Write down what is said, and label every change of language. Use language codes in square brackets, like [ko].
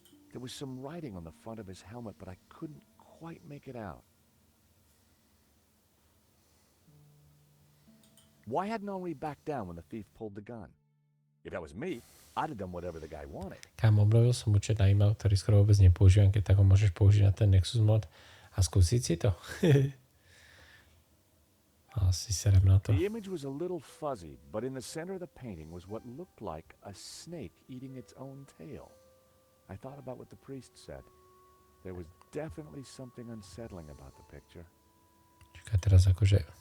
[en] There was some writing on the front of his helmet, but I couldn't quite make it out. Why hadn't Henri backed down when the thief pulled the gun? If that was me, I'd have done whatever the guy wanted. [sk] Kámo, obnovil som účet na e-mail, ktorý skoro vôbec nepoužívam, keď tak ho môžeš použiť na ten Nexus mod a skúsiť si to. Asi serem na to. [en] The image was a little fuzzy, but in the center of the painting was what looked like a snake eating its own tail. I thought about what the priest said. There was definitely something unsettling about the picture. [sk] Čaká teraz akože